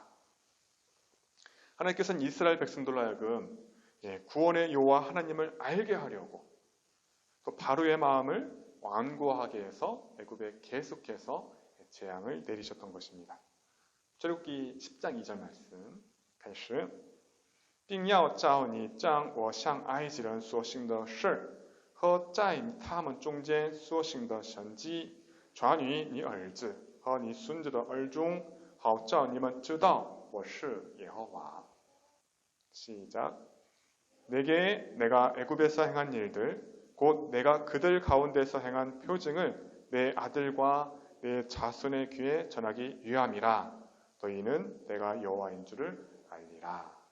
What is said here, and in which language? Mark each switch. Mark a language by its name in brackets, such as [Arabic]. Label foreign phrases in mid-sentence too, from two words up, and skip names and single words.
[Korean] 하나님께서는 이스라엘 백성들로 하여금 구원의 여호와 하나님을 알게 하려고 또 바로의 마음을 완고하게 해서 애굽에 계속해서 재앙을 내리셨던 것입니다. 출애굽기 10장 2절 말씀 [Chinese] 开始并要照你将我向埃及人所行的事和在他们中间所行的神迹传于你儿子和你孙子的耳中好叫你们知道我是耶和华. [Korean] 시작. 내게 내가 애굽에서 행한 일들 곧 내가 그들 가운데서 행한 표징을 내 아들과 내 자손의 귀에 전하기 위함이라. 너희는 내가 여호와인 줄을 알리라.